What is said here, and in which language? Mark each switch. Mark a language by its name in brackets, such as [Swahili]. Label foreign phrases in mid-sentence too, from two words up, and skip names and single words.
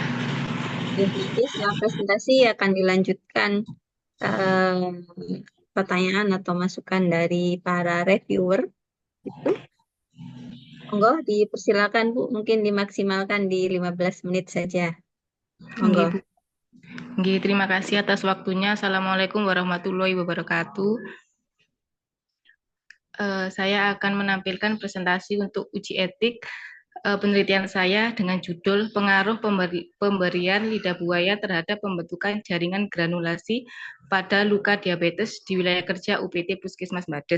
[Indonesian] Oke, nanti setelah presentasi akan dilanjutkan eh, pertanyaan atau masukan dari para reviewer. Itu, monggo dipersilakan Bu, mungkin dimaksimalkan di 15 menit saja. Monggo. Nggih, Bu. Nggih, terima kasih atas waktunya. [Arabic] السلام عليكم ورحمة الله وبركاته. [Indonesian] Saya akan menampilkan presentasi untuk uji etik penelitian saya dengan judul Pengaruh Pemberian Lidah Buaya Terhadap Pembentukan Jaringan Granulasi pada Luka Diabetes di Wilayah Kerja UPT Puskesmas Bades.